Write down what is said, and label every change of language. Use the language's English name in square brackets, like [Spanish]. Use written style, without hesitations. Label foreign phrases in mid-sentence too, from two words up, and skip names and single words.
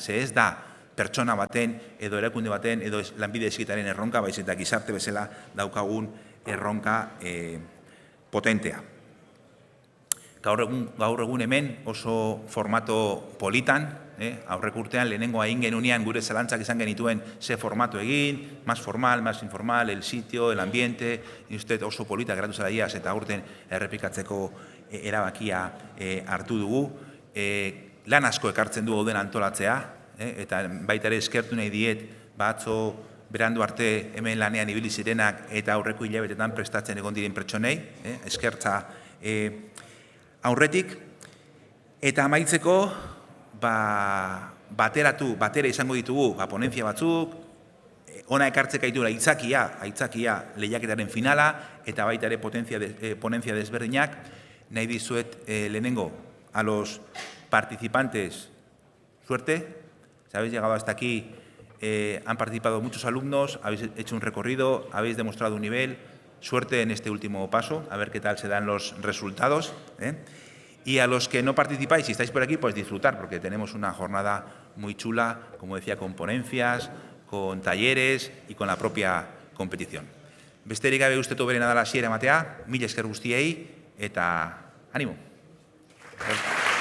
[Basque] Ze ez da pertsona baten, edo erakunde baten, edo lanbide heziketaren erronka, baizik eta gizarte bezala daukagun erronka potentea. Gaur egun hemen oso formato politan, aurreko urtean lehenengoa egin genunean gure zalantzak izan genituen ze formato egin, [Spanish] más formal, más informal, el sitio, el ambiente, [Basque] oso polita geratu zara iaz eta aurten errepikatzeko erabakia hartu dugu. Lan asko ekartzen du gauden antolatzea, eta baita ere eskertu nahi diet, atzo berandu arte hemen lanean ibili zirenak eta aurreko hilabetetan prestatzen egon diren pertsonei, eskertza aurretik, eta amaitzeko, batera izango ditugu ponentzia batzuk, ona ekartzeka ditugula aitzakia lehiaketaren finala, eta baita ere ponentzia desberdinak, nahi dizuet lehenengo, [Spanish] a los participantes, suerte, si habéis llegado hasta aquí, han participado muchos alumnos, habéis hecho un recorrido, habéis demostrado un nivel, suerte en este último paso, a ver qué tal se dan los resultados. Y a los que no participáis, si estáis por aquí, pues disfrutar, porque tenemos una jornada muy chula, como decía, con ponencias, con talleres y con la propia competición. [Basque] Besterik gabe uste toberen adala hasiera ematea, mila esker guztiei, eta ánimo.